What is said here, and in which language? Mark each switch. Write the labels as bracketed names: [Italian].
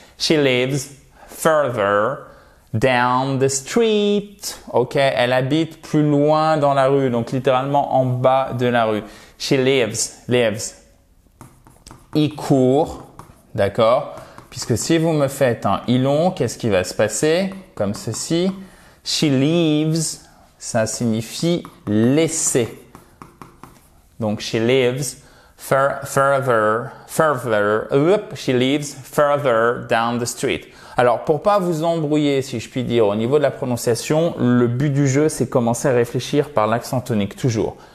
[English] She lives further down the street. [French] OK, elle habite plus loin dans la rue, donc littéralement en bas de la rue. [English] She lives. [French] Il court, d'accord? Puisque si vous me faites un i long, qu'est-ce qui va se passer? Comme ceci. [English] She leaves, [French] ça signifie laisser. [English] Donc she lives further. She lives further down the street. [French] Alors, pour pas vous embrouiller, si je puis dire, au niveau de la prononciation, le but du jeu, c'est commencer à réfléchir par l'accent tonique, toujours.